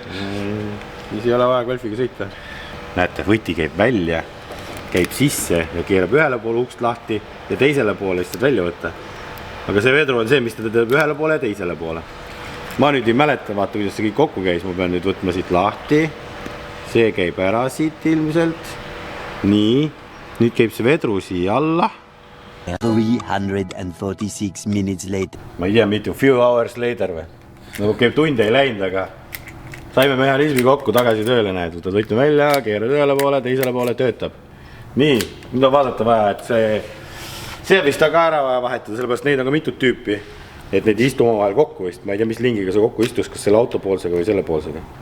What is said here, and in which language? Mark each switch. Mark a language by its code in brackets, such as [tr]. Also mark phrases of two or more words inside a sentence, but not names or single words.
[et] Siis ei ole vaja golfiga sõita. Näete, võti käib välja, käib sisse ja keerab ühele poole ukst lahti ja teisele poole siis välja võtta. Aga see vedru on see, mis ta teeb ühele poole ja teisele poole. Ma nüüd ei mäleta, vaata, kuidas see kõik kokku käis. Ma pean nüüd võtma siit lahti. See käib ära siit ilmselt. Nii, nüüd käib see vedru siia alla. [en] 346 minutes later. [et] Ma ei tea, mitu [en] few hours later [et] või. Nagu käib tunde ei läinud, aga saime mehhanismi kokku tagasi tööle, näed. Võtad võtme välja, keerad ühele poole, teisele poole, töötab. Nii, nüüd on vaadata vaja, et see vist on ka ära vaja vahetada, sellepärast neid on ka mitut tüüpi. Et neid istu oma vahel kokku vist. Ma ei tea, mis lingiga see kokku istus, kas selle autopoolsega või selle poolsega.